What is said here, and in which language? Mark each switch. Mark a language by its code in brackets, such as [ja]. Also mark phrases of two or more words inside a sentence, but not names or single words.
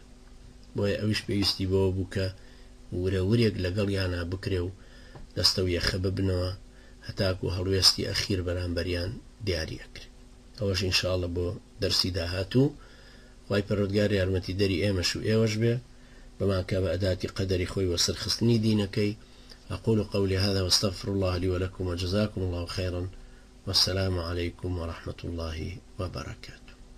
[ckb] بۆیە ئەویش پێویستی بەوە بوو کە ورەورێک لەگەڵ یانە بکرێ و دەستە و یەخە ببنەوە هەتاکو هەڵوێستی ئەخیر بەرامبەریان دیاریەکرێت. ئەوەش ئینشاءڵڵە بۆ دەرسی داهاتوو خوای پەروەردگار یارمەتی دەری ئێمەش و ئێوەش بێ بەمان کە بە ئەداتی قەدەری خۆی وەسەرخستنی دینەکەی. [ar] أقول قولي هذا واستغفر الله لي ولكم وجزاكم الله خيرا والسلام عليكم ورحمة الله وبركاته.